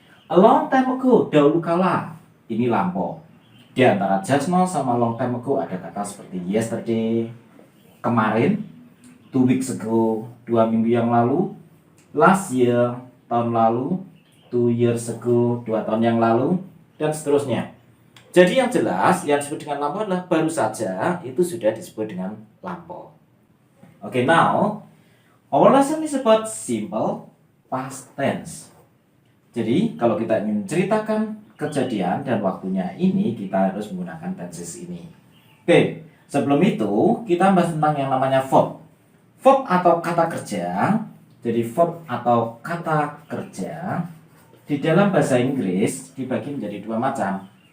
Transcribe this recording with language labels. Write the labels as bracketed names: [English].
[English] A long time ago, [Indonesian] dahulu kala, ini lampau. Di antara just now sama long time ago ada kata seperti yesterday, kemarin, 2 weeks ago, 2 minggu yang lalu, last year, tahun lalu, 2 years ago, 2 tahun yang lalu, dan seterusnya. Jadi yang jelas, yang disebut dengan lampau adalah baru saja, itu sudah disebut dengan lampau. [English] Okay, now, our lesson is about simple past tense. [Indonesian] Jadi, kalau kita ingin menceritakan kejadian dan waktunya ini, kita harus menggunakan tenses ini. Oke, sebelum itu, kita bahas tentang yang namanya verb. Verb atau kata kerja. Jadi, verb atau kata kerja di dalam bahasa Inggris dibagi menjadi 2 macam.